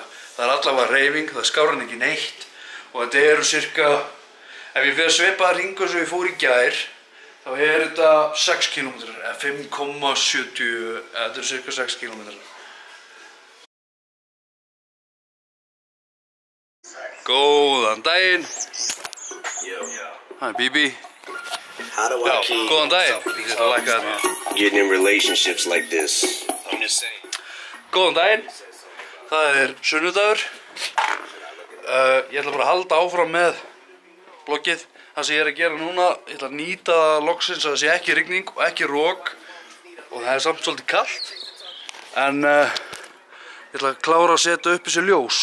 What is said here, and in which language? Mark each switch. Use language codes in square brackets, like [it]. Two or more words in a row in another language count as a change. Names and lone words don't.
[is] Það er allavega hreyfing, það skárar en ekki neitt og þetta eru cirka, ef ég fer svipaða hringu sem ég fór í gær þá er þetta 6 km eða 5,70, þetta eru cirka 6 km. Góðan daginn. [en] Hi, Bibi. How do I keep [is] góðan daginn. [en] getting in relationships like this? I'm just saying. [is] Góðan daginn. Það er sunnudagur. Ég ætla bara að halda áfram með bloggið. Það sem ég er að gera núna, ég ætla að nýta loksins að það sé ekki rigning og ekki rok og það er samt svolítið kalt. En ég ætla að klára að setja upp þessi ljós.